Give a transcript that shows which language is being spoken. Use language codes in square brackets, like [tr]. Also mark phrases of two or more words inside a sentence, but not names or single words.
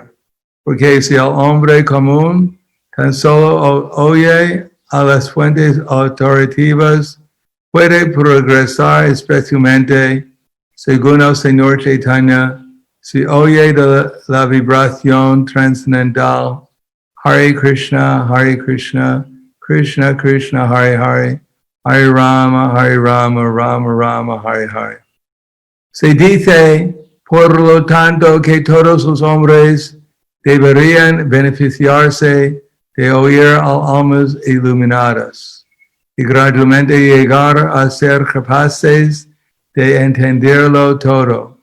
[es] Porque si el hombre común tan solo oye a las fuentes autoritativas, puede progresar especialmente, según el Señor Chaitanya, si oye de la vibración trascendental [sa] Hare Krishna, Krishna Krishna, Hare Hare, Hare Rama, Rama Rama, Hare Hare. [es] Se dice, por lo tanto, que todos los hombres deberían beneficiarse de oír a almas iluminadas y gradualmente llegar a ser capaces de entenderlo todo.